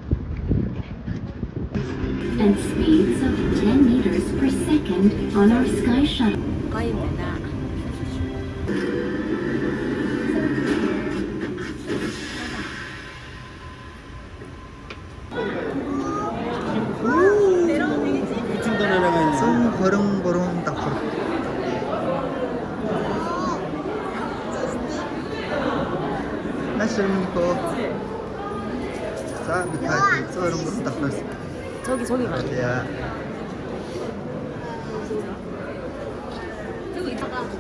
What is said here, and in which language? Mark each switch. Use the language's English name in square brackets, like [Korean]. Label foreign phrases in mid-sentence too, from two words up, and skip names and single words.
[English] And speeds of 10 meters per second on our sky shuttle. [Mongolian] Гоё юм байна. Хорон давхар. Нашинко. За би таатай хорон давхраас. [Korean] 저기 봐. 야. 저기 있다가